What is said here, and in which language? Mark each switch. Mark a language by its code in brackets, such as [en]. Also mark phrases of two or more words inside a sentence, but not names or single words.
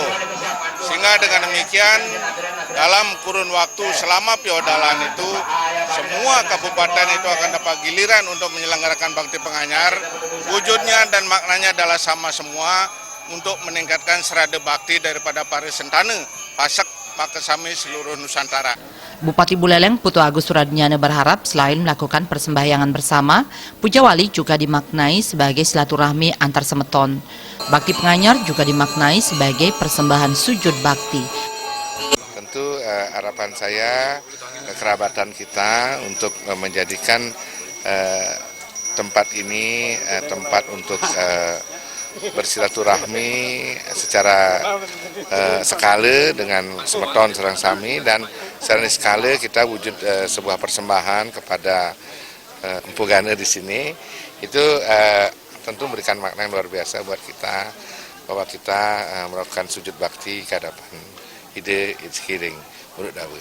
[id] Sehingga dengan demikian, dalam kurun waktu selama piodalan itu, semua kabupaten itu akan dapat giliran untuk menyelenggarakan bakti penganyar. Wujudnya dan maknanya adalah sama semua untuk meningkatkan serada bakti daripada para Sentane, Pasak, Makasami seluruh Nusantara. Bupati Buleleng Putu Agus Suradnyana berharap selain melakukan persembahyangan bersama, Puja Wali juga dimaknai sebagai silaturahmi antar semeton. Bakti penganyar juga dimaknai sebagai persembahan sujud bakti. Tentu harapan saya kerabatan kita untuk menjadikan tempat ini tempat untuk bersilaturahmi secara sekala dengan [ban] semeton serang sami, [id] dan secara sekala kita wujud sebuah persembahan kepada Empu Gana di sini. Itu tentu memberikan makna yang luar biasa buat kita, bahwa kita melakukan sujud bakti ke hadapan ide Hiring Murud Dawe.